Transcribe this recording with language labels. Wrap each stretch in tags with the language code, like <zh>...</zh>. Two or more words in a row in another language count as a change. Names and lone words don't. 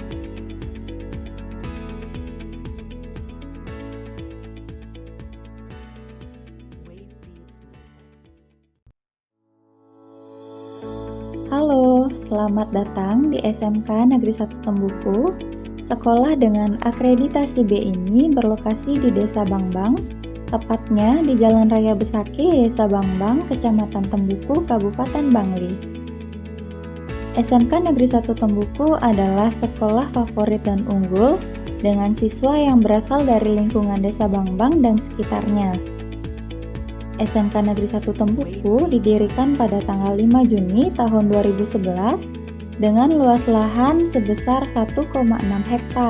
<id>Halo, selamat datang di SMK Negeri 1 Tembuku. Sekolah dengan akreditasi B ini berlokasi di Desa Bangbang, tepatnya di Jalan Raya Besaki, Desa Bangbang, Kecamatan Tembuku, Kabupaten Bangli. SMK Negeri 1 Tembuku adalah sekolah favorit dan unggul dengan siswa yang berasal dari lingkungan Desa Bangbang dan sekitarnya. SMK Negeri 1 Tembuku didirikan pada tanggal 5 Juni tahun 2011 dengan luas lahan sebesar 1,6 hektar.</id>